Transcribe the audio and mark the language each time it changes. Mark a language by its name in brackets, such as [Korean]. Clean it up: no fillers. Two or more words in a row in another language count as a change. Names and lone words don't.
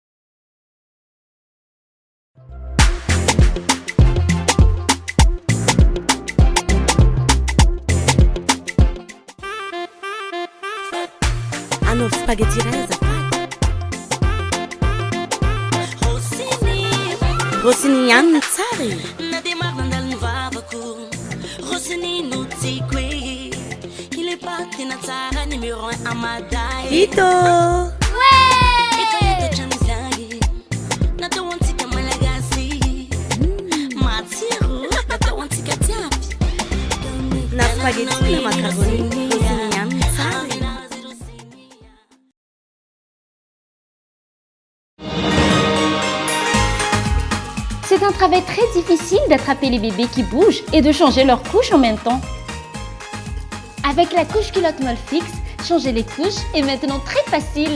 [Malagasy] Hanao spaghetti iray azafady. Rosiny ihany ny tsara e. Na dia maro nandalo ny vavako Rosiny no tiako e. [French] Il est pas [Malagasy] tena tsara numéro 1 amaday. Vito! Efa hitatra amin'izay natao antsika malagasy matsiro natao antsika jiaby. Na spaghetti na macaroni rosiny ihany ny tsara e. [French] C'est un travail très difficile d'attraper les bébés qui bougent et de changer leurs couches en même temps. Avec la couche culotte Molfix, changer les couches est maintenant très facile.